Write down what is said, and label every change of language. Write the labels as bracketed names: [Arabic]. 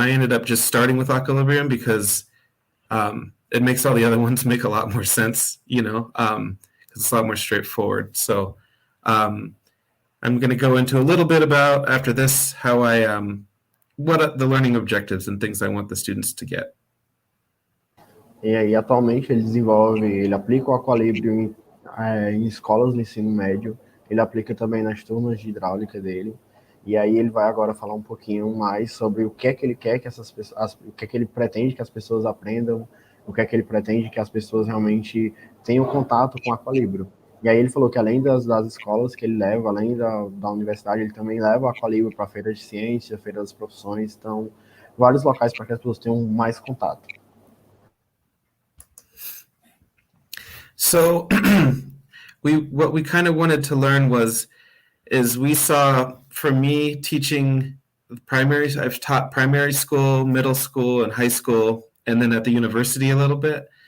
[English] And I ended up just starting with Aqualibrium because it makes all the other ones make a lot more sense, because it's a lot more straightforward. So I'm going to go into a little bit about, after this, how what the learning objectives and things I want the students to get. [Portuguese] E aí, atualmente, ele aplica o Aqualibrium em escolas de ensino médio, ele aplica também nas turmas de hidráulica dele, e aí ele vai agora falar um pouquinho mais sobre o que é que ele quer que essas pessoas, o que é que ele pretende que as pessoas aprendam, o que é que ele pretende que as pessoas realmente tenham contato com o Aqualibrium. E aí ele falou que além das escolas que ele leva, além da universidade, ele também leva o Aqualibrium para feiras de ciência, feiras das profissões, então vários locais para que as pessoas tenham mais contato. [English] So what we kind of wanted to learn is we saw, for me, teaching primaries, I've taught primary school, middle school, and high school, and then at the university a little bit.